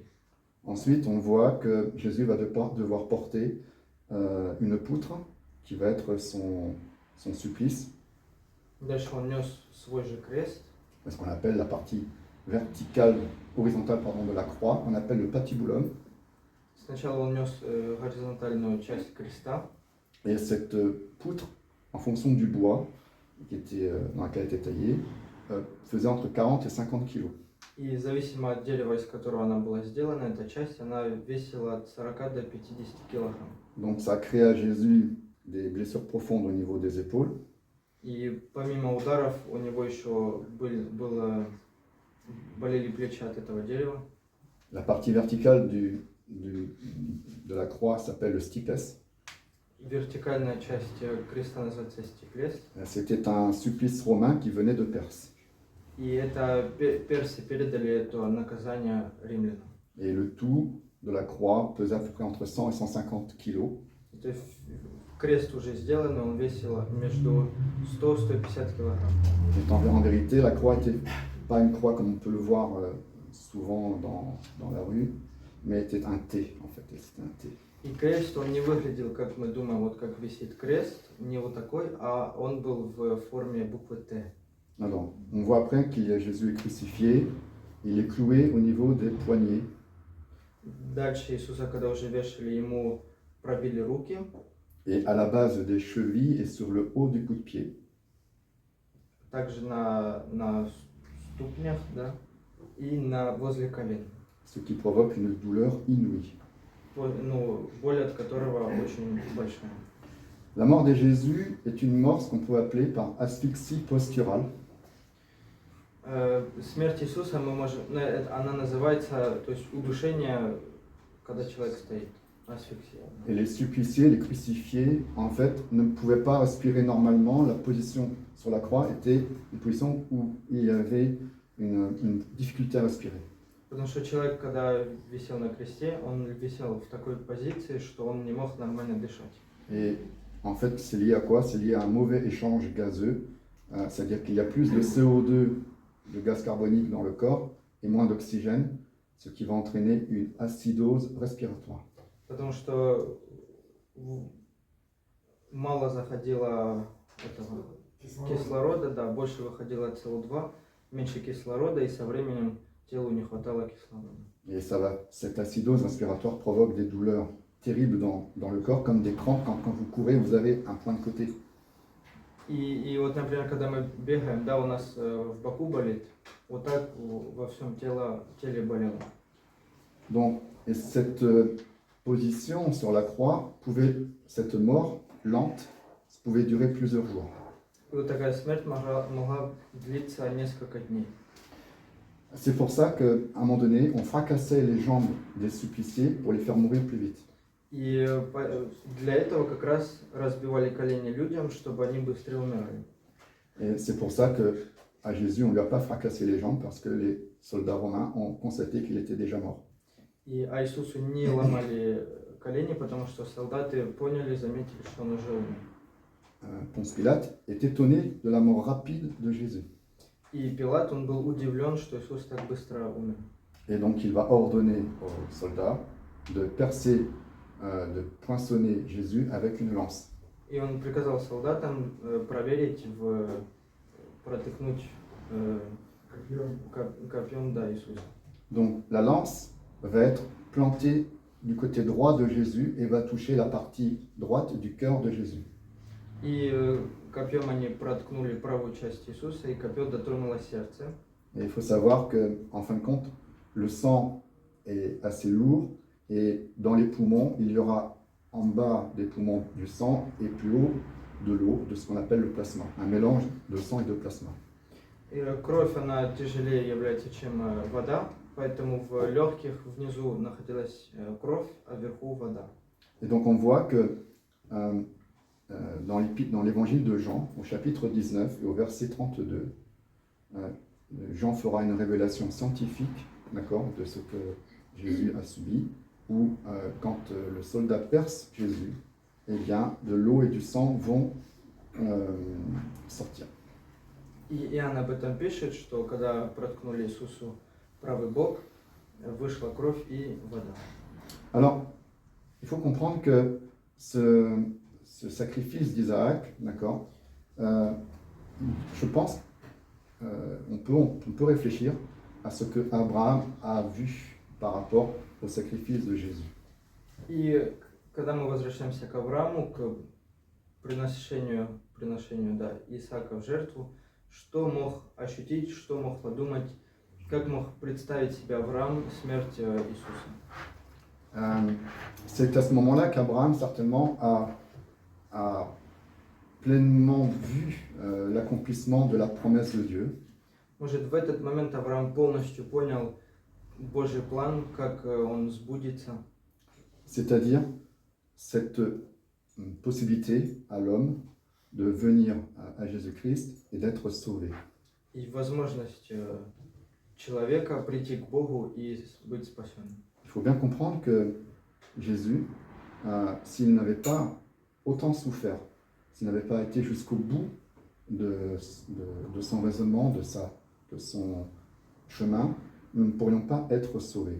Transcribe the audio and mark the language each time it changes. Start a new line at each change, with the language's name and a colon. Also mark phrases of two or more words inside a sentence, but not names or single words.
French: Ensuite, on voit que Jésus va devoir porter une poutre qui va être son supplice.
Russian: Дальше он нес свой же крест.
French: Ce qu'on appelle la partie verticale, horizontale de la croix, on appelle le patibulum.
Russian: Сначала он нес горизонтальную часть креста.
French: Et cette poutre, en fonction du bois dans lequel elle était taillée, faisait entre 40 et 50 kilos.
Russian: И зависимо от дерева, из которого она была сделана, эта часть, она весила от 40 до 50 килограмм.
French: Donc ça a créé à Jésus des blessures profondes au niveau des épaules.
Russian: И помимо ударов у него еще болели плечи от этого дерева.
French: La partie verticale de la croix s'appelle le stipes.
Russian: Вертикальная часть креста называется стиклес.
French: C'était un supplice romain qui venait de Perse.
Russian: И это персы передали это наказание римлянам.
French: Et le tout de la croix pesait à peu près entre 100 et 150 kilos.
Russian: То есть крест уже сделан, он весил между 100-150 килограмм.
French: Et en vérité, la croix n'était pas une croix comme on peut le voir souvent dans la rue, mais était un T en fait. C'était un T.
Russian: И крест, он не выглядел, как мы думаем, вот как висит крест, не вот такой, а он был в форме буквы Т.
French: Alors, on voit après qu'il y a Jésus est crucifié, il est cloué au niveau des poignets.
Russian: Дальше Иисуса, когда уже вешали, ему пробили руки.
French: Et à la base des chevilles et sur le haut du coup de pied.
Russian: Также на ступнях, да, и возле колен.
French: Ce qui provoque une douleur inouïe.
Russian: Боль от которого очень большая.
French: La mort de Jésus est une mort, ce qu'on peut appeler par asphyxie posturale.
Russian: Смерть Иисуса, она называется, то есть удушение, когда человек стоит. Асфиксия.
French: Et les suppliciés, les crucifiés, en fait, ne pouvaient pas respirer normalement. La position sur la croix était une position où il y avait une difficulté à respirer.
Russian: Потому что человек, когда висел на кресте, он висел в такой позиции, что он не мог нормально дышать.
French: Et en fait, c'est lié à quoi? C'est lié à un mauvais échange gazeux. C'est-à-dire qu'il y a plus de CO2, de gaz carbonique dans le corps, et moins d'oxygène, ce qui va entraîner une acidose respiratoire.
Russian: Потому что мало заходило кислорода, да, больше выходило СО2, меньше кислорода, и со временем телу не хватало кислорода.
French: Et cette acidose respiratoire provoque des douleurs terribles dans le corps, comme des crampes. Quand vous courez, vous avez un point de côté.
Russian: И вот, например, когда мы бегаем, да, у нас в боку болит, вот так во всем теле болело.
French: Donc, et cette position sur la croix cette mort lente, pouvait durer plusieurs jours.
Russian: И вот такая смерть могла длиться несколько дней.
French: C'est pour ça qu'à un moment donné, on fracassait les jambes des suppliciés pour les faire mourir plus vite.
Russian: И для этого как раз разбивали колени людям, чтобы они быстрее умирали.
French: Et c'est pour ça qu'à Jésus, on ne lui a pas fracassé les jambes parce que les soldats romains ont constaté qu'il était déjà mort.
Russian: А Иисусу не ломали колени, потому что солдаты заметили, что он уже умер.
French: Ponce Pilate est étonné de la mort rapide de Jésus.
Russian: И Пилат, он был удивлен, что Иисус так быстро умер.
French: Et donc il va ordonner aux soldats de percer, de poinçonner Jésus avec une lance.
Russian: И он приказал солдатам проверить, протыкнуть копьем, да, Иисуса.
French: Donc la lance va être plantée du côté droit de Jésus et va toucher la partie droite du cœur de Jésus.
Russian: И копьем они проткнули правую часть Иисуса, и копье дотронуло сердце.
French: Et il faut savoir que, en fin de compte, le sang est assez lourd et dans les poumons, il y aura en bas des poumons du sang et plus haut de l'eau, de ce qu'on appelle le plasma, un mélange de sang et de plasma.
Russian: И кровь, она тяжелее является, чем вода, поэтому в легких внизу находилась кровь, а вверху вода.
French: Et donc on voit que dans l'évangile de Jean, au chapitre 19 et au verset 32, Jean fera une révélation scientifique, d'accord, de ce que Jésus a subi, où quand le soldat perce Jésus, eh bien, de l'eau et du sang vont sortir.
Russian: И Иоанн об этом пишет, что когда проткнули Иисусу правый бок, вышла кровь и вода.
French: Alors, il faut comprendre que ce sacrifice d'Isaac, d'accord, je pense, on peut réfléchir à ce que Abraham a vu par rapport au sacrifice de Jésus.
Russian: И когда мы возвращаемся к Аврааму, к приношению Исаака в жертву, что мог ощутить, что мог подумать, как мог представить себе Авраам смерть Иисуса?
French: C'est à ce moment-là qu'Abraham certainement a pleinement vu l'accomplissement de la promesse de Dieu.
Russian: Может, в этот момент Авраам полностью понял Божий план, как он сбудется.
French: C'est-à-dire cette possibilité à l'homme de venir à Jésus-Christ et d'être sauvé.
Russian: И возможность человека прийти к Богу и быть спасенным.
French: Il faut bien comprendre que Jésus, s'il n'avait pas autant souffert, s'il n'avait pas été jusqu'au bout de son raisonnement, de son chemin, nous ne pourrions pas être sauvés.